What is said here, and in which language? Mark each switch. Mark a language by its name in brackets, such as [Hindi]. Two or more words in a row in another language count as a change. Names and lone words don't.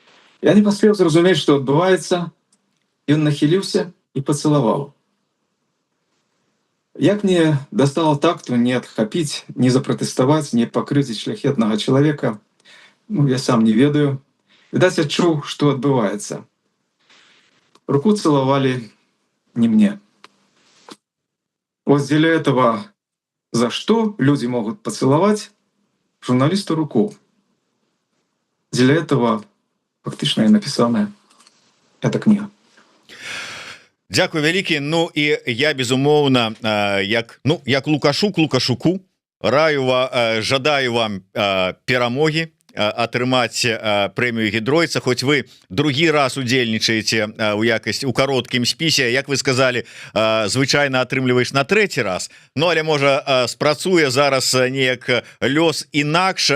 [Belarusian] Я не паспеў зразумець, што адбываецца, ён нахіліўся і пацалаваў. Як мне дастала такту не адхапіць, не запратэставаць, не пакрыўдзіць шляхетнага чалавека, ну, я сам не ведаю. Відаць, адчуў, што адбываецца. [Russian] Руку целовали не мне. Вот для этого за что люди могут поцеловать журналисту руку? Для этого фактично и написана эта книга. [Belarusian] Дзякуй вялікі. Ну і я безумоўна як лукашуку жадаю вам перамогі, атрымаць прэмію гідройца, хоць вы другі раз удзельнічаеце у кароткім спісе, як вы сказали, звычайна атрымліваеш на трэці раз, ну але можа спрацуе зараз неяк лёс інакш.